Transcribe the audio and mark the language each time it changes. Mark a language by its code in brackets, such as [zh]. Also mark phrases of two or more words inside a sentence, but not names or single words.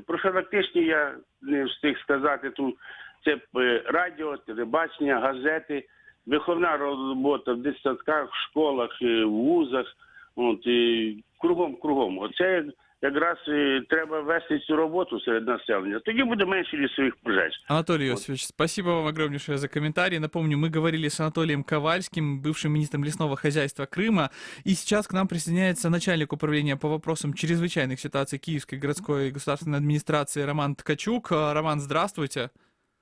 [uk] Профілактичні, я не встиг сказати, тут це радіо, телебачення, газети, виховна робота в дитсадках, в школах, в вузах, кругом. Оце якраз треба вести цю роботу серед населення. Тоді буде менше лісових пожеж. [ru] Анатолий Иосифович, спасибо вам огромнейшее за комментарий. Напомню, мы говорили с Анатолием Ковальским, бывшим министром лесного хозяйства Крыма. И сейчас к нам присоединяется начальник управления по вопросам чрезвычайных ситуаций Киевской городской государственной администрации Роман Ткачук. Роман, здравствуйте.